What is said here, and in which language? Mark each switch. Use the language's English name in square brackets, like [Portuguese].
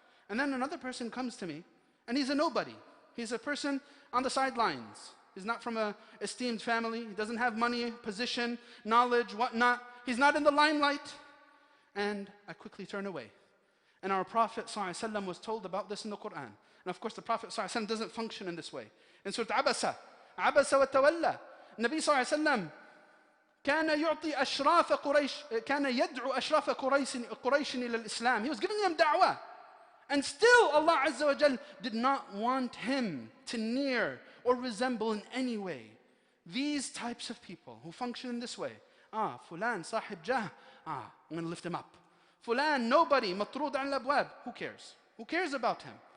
[English] And then another person comes to me and he's a nobody. He's a person on the sidelines. He's not from an esteemed family. He doesn't have money, position, knowledge, whatnot. He's not in the limelight. And I quickly turn away. And our Prophet ﷺ was told about this in the Quran. And of course the Prophet ﷺ doesn't function in this way. [Arabic] In Surah Abasa وتولى, Nabi ﷺ كان يعطي أشراف قريش, كان يدعو أشراف قريش إلى الإسلام. [English] He was giving them da'wah. And still Allah Azza wa Jal did not want him to near or resemble in any way these types of people who function in this way. [Arabic] Fulan, sahib jah, [English] I'm going to lift him up. Fulan, nobody, [Arabic] matrud an al-abwab. [English] Who cares? Who cares about him?